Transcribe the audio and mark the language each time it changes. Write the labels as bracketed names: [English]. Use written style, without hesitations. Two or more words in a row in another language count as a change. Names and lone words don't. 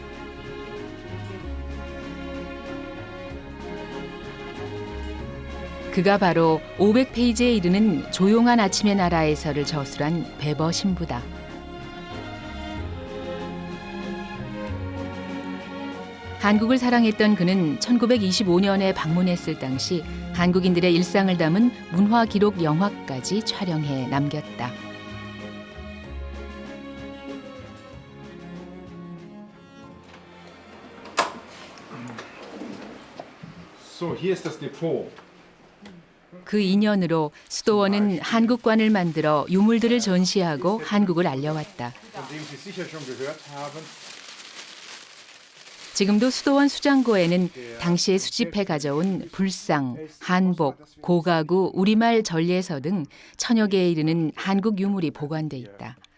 [Korean] 그가 바로 500페이지에 이르는 조용한 아침의 나라에서를 저술한 베버 신부다. 한국을 사랑했던 그는 1925년에 방문했을 당시 한국인들의 일상을 담은 문화 기록 영화까지 촬영해 남겼다. [German] So, hier ist das Depot. [Korean] 그 인연으로 수도원은 한국관을 만들어 유물들을 전시하고 한국을 알려왔다. 지금도 수도원 수장고에는 당시에 수집해 가져온 불상, 한복, 고가구, 우리말 전례서 등 1000여 개에 이르는 한국 유물이 보관돼 있다.